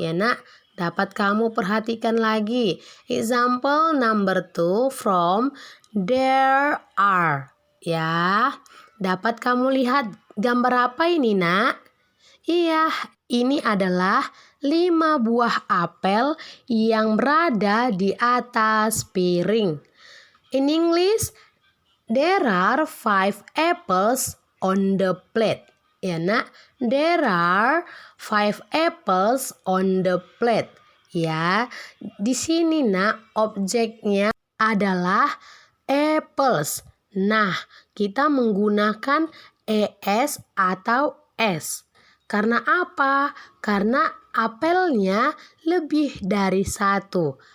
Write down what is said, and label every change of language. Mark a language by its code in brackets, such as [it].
[id] Ya, Nak, dapat kamu perhatikan lagi. [en] Example number 2 from there are. [id] Ya, dapat kamu lihat gambar apa ini, Nak? Iya, ini adalah 5 buah apel yang berada di atas piring. [en] In English, there are 5 apples on the plate. Ya, Nak, there are 5 apples on the plate. [id] Ya, di sini, Nak, objeknya adalah apples. Nah, kita menggunakan es atau s. Karena apa? Karena apelnya lebih dari satu.